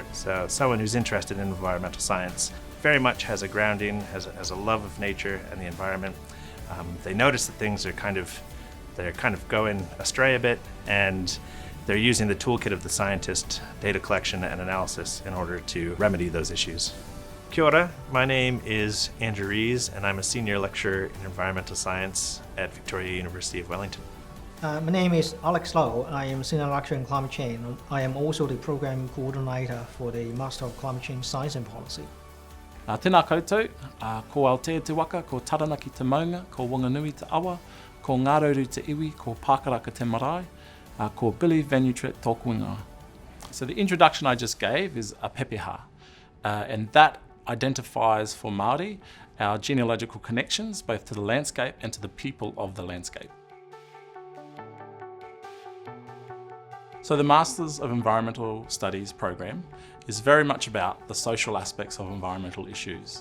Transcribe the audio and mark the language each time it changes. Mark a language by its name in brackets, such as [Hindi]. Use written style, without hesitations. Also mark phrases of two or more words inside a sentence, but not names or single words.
[English] So someone who's interested in environmental science very much has a grounding, has a love of nature and the environment. They notice that things are they're kind of going astray a bit, and they're using the toolkit of the scientist, data collection and analysis, in order to remedy those issues. [Māori] Kia ora, [English] my name is Andrew Rees, and I'm a senior lecturer in environmental science at Victoria University of Wellington. My name is Alex Lowe. I am senior lecturer in climate change. I am also the program coordinator for the Master of Climate Change Science and Policy. [Māori] Tēnā koutou, ko Aotea te waka, ko Taranaki te maunga, ko Wanganui te awa, ko Ngārauru te iwi, ko Pākaraka te marae, ko Billy Vanutret tōku ingoa. [English] So the introduction I just gave is a pepeha, and that identifies for Māori our genealogical connections both to the landscape and to the people of the landscape. So the Masters of Environmental Studies program is very much about the social aspects of environmental issues.